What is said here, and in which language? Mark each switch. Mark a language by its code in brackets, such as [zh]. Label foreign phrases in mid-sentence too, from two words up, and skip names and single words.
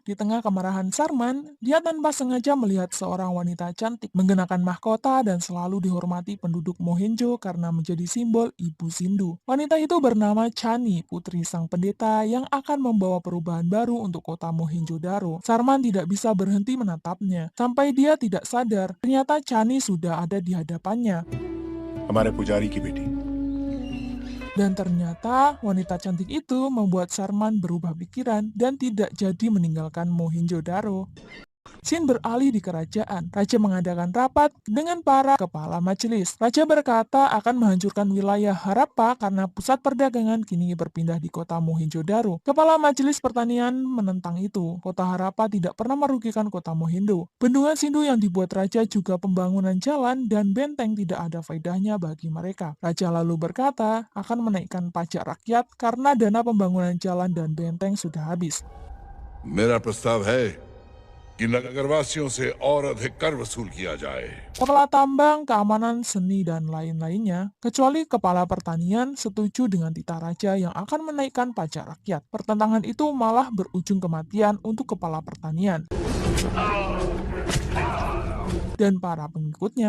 [id] Di tengah kemarahan Sarman, dia tanpa sengaja melihat seorang wanita cantik mengenakan mahkota dan selalu dihormati penduduk Mohenjo karena menjadi simbol Ibu Sindu. Wanita itu bernama Chani, putri sang pendeta yang akan membawa perubahan baru untuk kota Mohenjo-daro. Sarman tidak bisa berhenti menatapnya, sampai dia tidak sadar. Ternyata Chani sudah ada di hadapannya. [hi] हमारे पुजारी की बेटी [id] Dan ternyata wanita cantik itu membuat Sarman berubah pikiran dan tidak jadi meninggalkan Mohenjo-daro. Scene beralih di kerajaan. Raja mengadakan rapat dengan para kepala majelis. Raja berkata akan menghancurkan wilayah Harappa karena pusat perdagangan kini berpindah di kota Mohenjo-daro. Kepala majelis pertanian menentang itu. Kota Harappa tidak pernah merugikan kota Mohindo. Bendungan Sindu yang dibuat raja juga pembangunan jalan dan benteng tidak ada faedahnya bagi mereka. Raja lalu berkata akan menaikkan pajak rakyat karena dana pembangunan jalan dan benteng sudah habis. [hi] मेरा प्रस्ताव है कि नगरवासियों से और अधिक कर वसूल किया जाए। [id] Kepala tambang, keamanan, seni, dan lain-lainnya, kecuali kepala pertanian, setuju dengan titah raja yang akan menaikkan pajak rakyat. Pertentangan itu malah berujung kematian untuk kepala pertanian dan para pengikutnya.